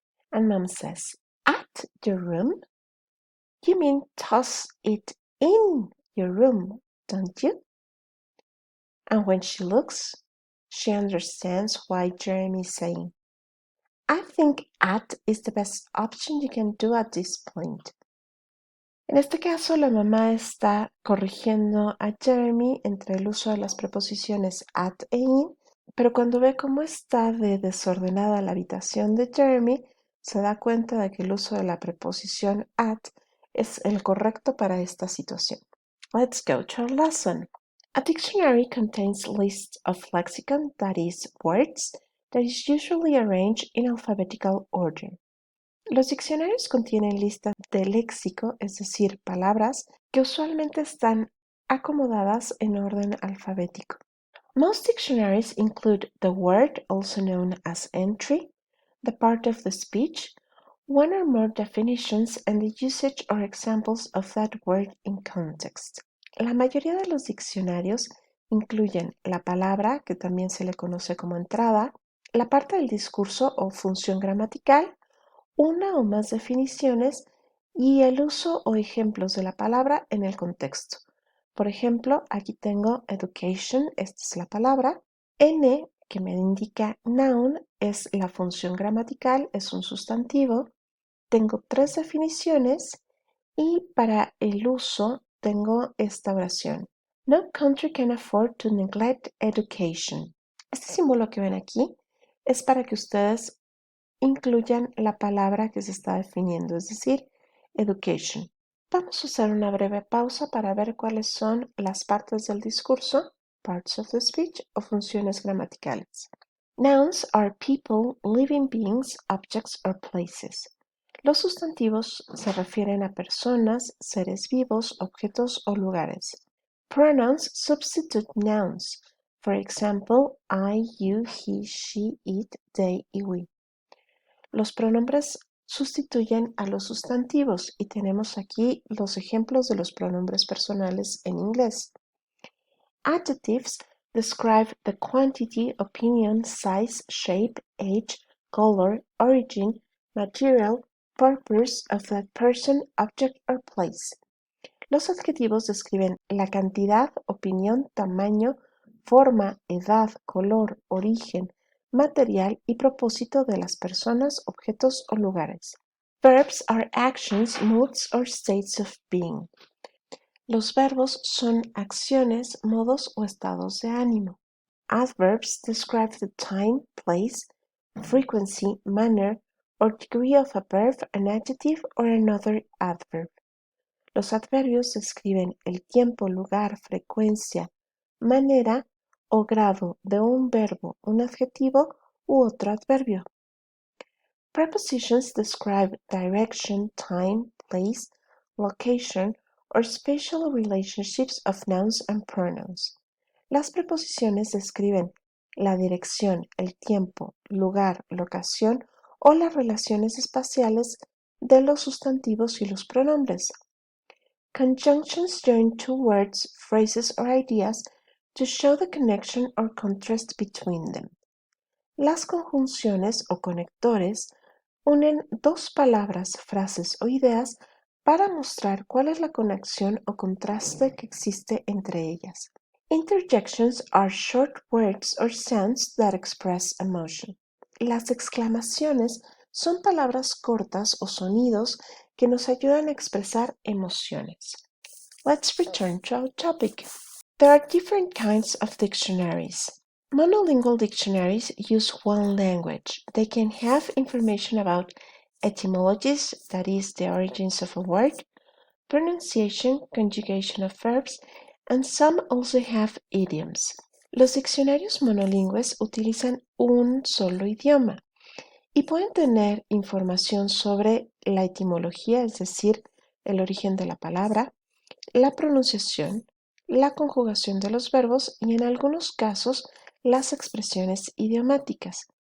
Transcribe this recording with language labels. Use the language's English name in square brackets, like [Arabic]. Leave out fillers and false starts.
[English] And Mom says, "At your room? You mean toss it in your room, don't you?" And when she looks, she understands why Jeremy is saying, "I think at is the best option you can do at this point." [Spanish] En este caso, la mamá está corrigiendo a Jeremy entre el uso de las preposiciones at e in, pero cuando ve cómo está de desordenada la habitación de Jeremy, se da cuenta de que el uso de la preposición at es el correcto para esta situación. [English] Let's go to our lesson. A dictionary contains lists of lexicon, that is, words, that is usually arranged in alphabetical order. [Spanish] Los diccionarios contienen listas de léxico, es decir, palabras, que usualmente están acomodadas en orden alfabético. [English] Most dictionaries include the word, also known as entry, the part of the speech, one or more definitions, and the usage or examples of that word in context. [Spanish] La mayoría de los diccionarios incluyen la palabra, que también se le conoce como entrada, la parte del discurso o función gramatical, una o más definiciones y el uso o ejemplos de la palabra en el contexto. Por ejemplo, aquí tengo education, esta es la palabra. N, que me indica noun, es la función gramatical, es un sustantivo. Tengo 3 definiciones y para el uso tengo esta oración. [English] No country can afford to neglect education. [Spanish] Este símbolo que ven aquí es para que ustedes incluyan la palabra que se está definiendo, es decir, education. Vamos a hacer una breve pausa para ver cuáles son las partes del discurso, [English] parts of the speech, [Spanish] o funciones gramaticales. [English] Nouns are people, living beings, objects, or places. [Spanish] Los sustantivos se refieren a personas, seres vivos, objetos o lugares. [English] Pronouns substitute nouns. For example, I, you, he, she, it, they y we. [Spanish] Los pronombres sustituyen a los sustantivos y tenemos aquí los ejemplos de los pronombres personales en inglés. [English] Adjectives describe the quantity, opinion, size, shape, age, color, origin, material, purpose of that person, object or place. [Spanish] Los adjetivos describen la cantidad, opinión, tamaño, forma, edad, color, origen, material y propósito de las personas, objetos o lugares. [English] Verbs are actions, moods or states of being. [Spanish] Los verbos son acciones, modos o estados de ánimo. [English] Adverbs describe the time, place, frequency, manner, or degree of a verb, an adjective, or another adverb. [Spanish] Los adverbios describen el tiempo, lugar, frecuencia, manera o grado de un verbo, un adjetivo u otro adverbio. [English] Prepositions describe direction, time, place, location, or spatial relationships of nouns and pronouns. [Spanish] Las preposiciones describen la dirección, el tiempo, lugar, locación o las relaciones espaciales de los sustantivos y los pronombres. [English] Conjunctions join two words, phrases, or ideas to show the connection or contrast between them. [Spanish] Las conjunciones o conectores unen dos palabras, frases o ideas para mostrar cuál es la conexión o contraste que existe entre ellas. [English] Interjections are short words or sounds that express emotion. [Spanish] Las exclamaciones son palabras cortas o sonidos que nos ayudan a expresar emociones. [English] Let's return to our topic. There are different kinds of dictionaries. Monolingual dictionaries use one language. They can have information about etymologies, that is, the origins of a word, pronunciation, conjugation of verbs, and some also have idioms. [Spanish] Los diccionarios monolingües utilizan un solo idioma y pueden tener información sobre la etimología, es decir, el origen de la palabra, la pronunciación, la conjugación de los verbos y en algunos casos las expresiones idiomáticas.